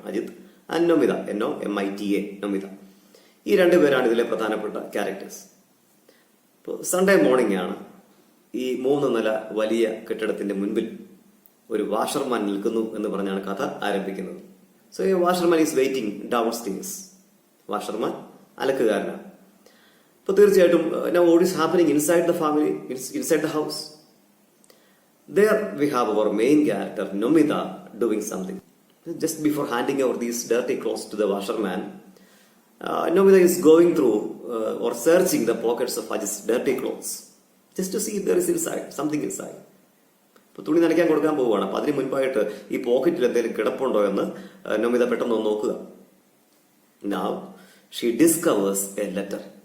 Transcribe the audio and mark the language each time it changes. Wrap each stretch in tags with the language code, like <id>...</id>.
<ml>Ajith and Namitha, NOMITA, Namitha. ഈ രണ്ടുപേരാണ് ഇതിലെ പ്രധാനപ്പെട്ട ക്യാരക്ടേഴ്സ്. ഇപ്പോൾ സൺഡേ മോർണിംഗ് ആണ്. ഈ 3 നില വലിയ കെട്ടിടത്തിന്റെ മുൻപിൽ ഒരു വാഷർമാൻ നിൽക്കുന്നു എന്ന് പറഞ്ഞാണ് കഥ ആരംഭിക്കുന്നത്.</ml> <en>So ഈ washerman is waiting downstairs.</en> <ml>Washerman അലക്കുകാരനാണ്. അപ്പോൾ തീർച്ചയായിട്ടും</ml> <en>now what is happening inside the family, inside the house? There we have our main character Nomita doing something. Just before handing over these dirty clothes to the washerman, Nomita is going through or searching the pockets of Ajit's dirty clothes just to see if there is something inside.</en> <ml>ഇപ്പോൾ തുണി നനയ്ക്കാൻ കൊടുക്കാൻ പോവുകയാണ്. അപ്പം അതിന് മുൻപായിട്ട് ഈ പോക്കറ്റിൽ എന്തെങ്കിലും കിടപ്പുണ്ടോ എന്ന് നമിത പെട്ടെന്ന് ഒന്ന് നോക്കുക.</ml> <en>Now she discovers a letter.</en>